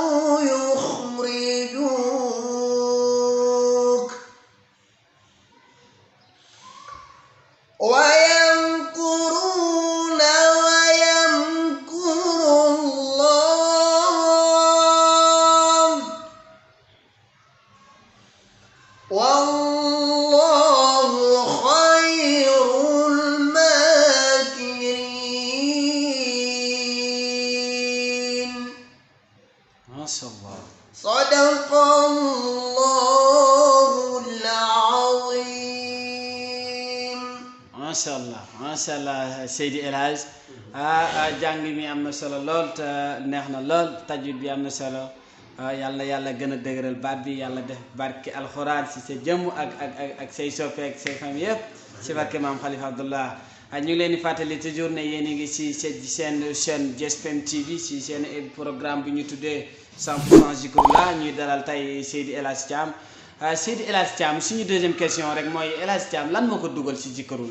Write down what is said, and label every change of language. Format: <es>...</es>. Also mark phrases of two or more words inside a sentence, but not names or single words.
<ar>يخرجوك ويمكرون ويمكر الله والله خير الماكرين. ما شاء الله. صدق الله العظيم. ما شاء الله</ar> <wo>Seydi El Hadj jàng mi am na solo lool te neex na lool tajwid bi am na solo yàlla yàlla gën a dëgëral baat bi yàlla def barke alxuraan si sa jëmm ak say soppe ak say famille yëpp si barke maam Khalifa Abdullah ñu ngi leen di fàttali toujours ne yéen a ngi si seen chaîne GSPM TV si seen programme bi ñu tuddee 100% Zikroulah ñuy dalal tey Seydi El Hadj Thiam Seydi El Hadj Thiam suñu</wo> <fr>deuxième question</fr> <wo>rek mooy El Hadj Thiam lan moo ko dugal si Zikroulah.</wo>